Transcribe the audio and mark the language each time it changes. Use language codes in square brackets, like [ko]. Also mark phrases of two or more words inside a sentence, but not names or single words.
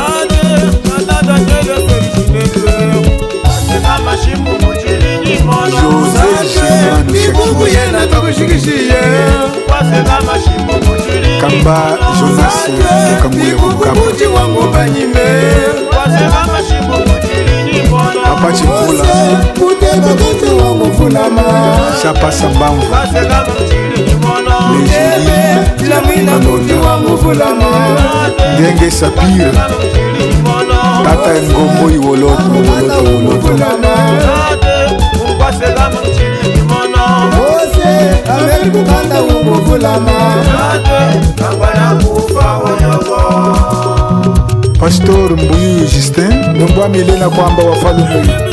[sw] kamba Jonas Mukanguya Mukapa Papa Chivula Shapa Sambamvu Ndenge Sapira Tata Ngombo Iwoloto Pastor Mbuyu Justin Ndomba Milena kwamba wafalume